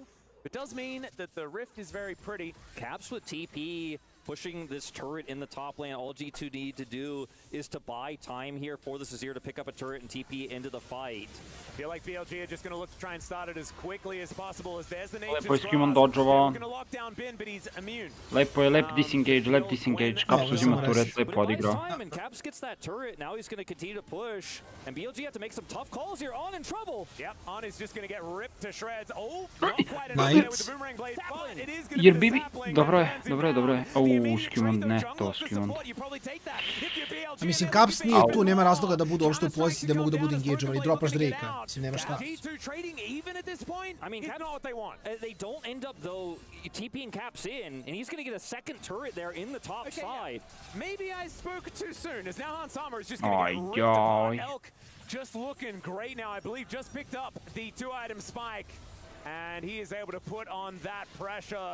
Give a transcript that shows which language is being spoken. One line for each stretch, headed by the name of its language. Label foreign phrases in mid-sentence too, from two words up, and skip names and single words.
English: It does mean that the Rift is very pretty. Caps with TP pushing this turret in the top lane. All G2 need to do is to buy time here for this Azir to pick up a turret and TP into the fight. I feel like BLG are just going to look to try and start it as quickly as possible as there's the
Serbian: Lepo je Skumon dodžovao. Lep disengage. Caps uzima turret, lepo odigrao.
English: And Caps gets that turret. Now he's going to continue to push. And BLG have to make some tough calls here. On in trouble. Yep, On is just going to get ripped to shreds. Oh, not quite enough there with the boomerang blade, but it is going to be the sapling.
Serbian: Dobro je. Skumon, ne, to Skumon. Mislim, Caps nije tu, nema razloga da budu uopšte u poziciji da mogu da budu engageovani. Dropaš Drake-a, mislim, nema šta.
English: I mean, Caps know what they want. They don't end up, though, TPing Caps in, and he's going to get a second turret there in the top side. Maybe I spoke too soon, as now Hansama is just going to get ripped apart. Elk just looking great now, I believe, just picked up the 2-item spike. And he is able to put on that pressure.